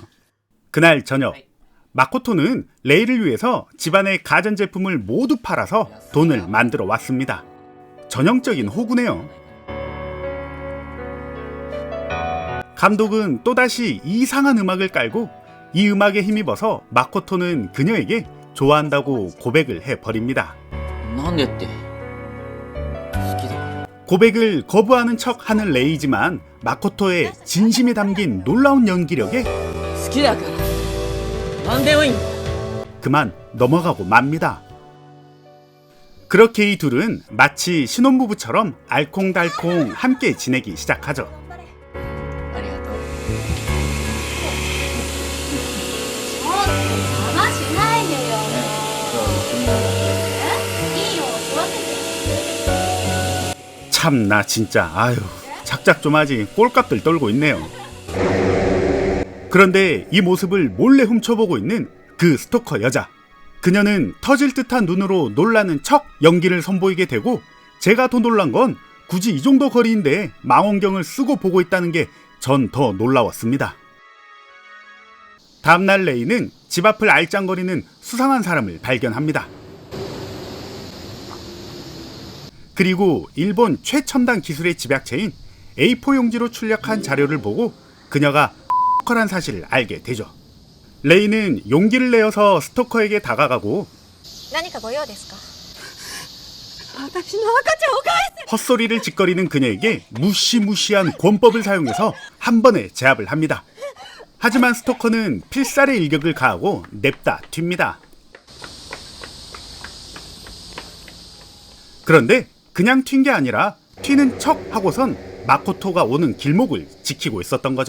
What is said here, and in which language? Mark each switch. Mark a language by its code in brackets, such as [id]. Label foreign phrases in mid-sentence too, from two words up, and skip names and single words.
[ko] 그날 저녁, 마코토는 레이를 위해서 집안의 가전제품을 모두 팔아서 돈을 만들어 왔습니다. 전형적인 호구네요. 감독은 또다시 이상한 음악을 깔고 이 음악에 힘입어서 마코토는 그녀에게 좋아한다고 고백을 해버립니다. [ja] なんでって好きだ [ko] 고백을 거부하는 척 하는 레이지만 마코토의 진심이 담긴 놀라운 연기력에 [ja] 好きだからなんでもいいんだ [ko] 그만 넘어가고 맙니다. 그렇게 이 둘은 마치 신혼부부처럼 알콩달콩 함께 지내기 시작하죠. [ja] ありがとうちょっと邪魔しないでよ。いいよ、座ってて。 [ko] 참나 진짜 아유 작작 좀 하지 꼴값들 떨고 있네요. 그런데 이 모습을 몰래 훔쳐보고 있는 그 스토커 여자. 그녀는 터질 듯한 눈으로 놀라는 척 연기를 선보이게 되고 제가 더 놀란 건 굳이 이 정도 거리인데 망원경을 쓰고 보고 있다는 게 전 더 놀라웠습니다. 다음날 레이는 집 앞을 알짱거리는 수상한 사람을 발견합니다. 그리고 일본 최첨단 기술의 집약체인 A4 용지로 출력한 자료를 보고 그녀가 스토커란 사실을 알게 되죠. 레이는 용기를 내어서 스토커에게 다가가고 [ja] 何かご用ですか？ [ko] 헛소리를 짓거리는 그녀에게 무시무시한 권법을 사용해서 한 번에 제압을 합니다. 하지만 스토커는 필살의 일격을 가하고 냅다 튑니다. 그런데 그냥 튄 게 아니라 튀는 척 하고선 마코토가 오는 길목을 지키고 있었던 거죠.